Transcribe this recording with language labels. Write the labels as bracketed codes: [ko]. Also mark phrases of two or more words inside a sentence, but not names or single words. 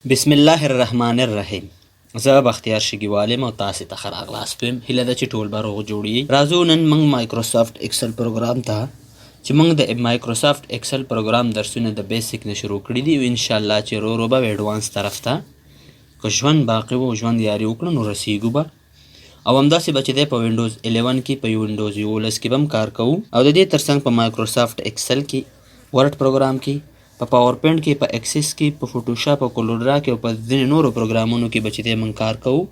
[ar] بسم الله الرحمن الرحیم. [ps] زه بختیار شګیوال یم او تاسې ته ښه راغلاست وایم. هیله ده چې ټول به روغ جوړ یې. راځو نن موږ مایکروسافټ ایکسل پروګرام ته چې موږ د مایکروسافټ ایکسل پروګرام درسونه د بیسیک نه شروع کړي دي او انشاءالله چې رو رو به ایډوانس طرف ته که ژوند باقي و او ژوند یاري وکړو نو رسیږو به او همداسې به چې دی په وینډوز 11 کې په وینډوز 11 کې به هم کار کوو او د دې ترڅنګ په مایکروسافټ ایکسل کې ورډ پروګرام کې په پاور پوینټ کې په ایکسس کې په فوټوشاپ او کولورا کې او په ځینې نورو پروګرامونو کې به چې دی موږ کار کوو.